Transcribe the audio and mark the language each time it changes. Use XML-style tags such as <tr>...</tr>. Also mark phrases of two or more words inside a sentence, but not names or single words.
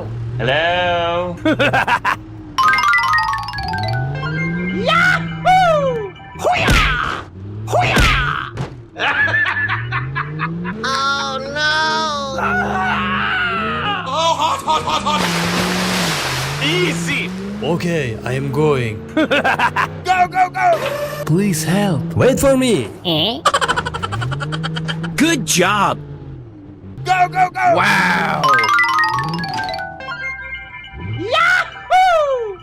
<en>Hello? Yahoo! Hoo-yah! Hoo-yah! Oh no! Oh, hot, hot, hot, hot! Easy! Okay, I am going. Go, go, go! Please help. Wait for me. Eh? Good job. Go, go, go! Wow. Yahoo!</en>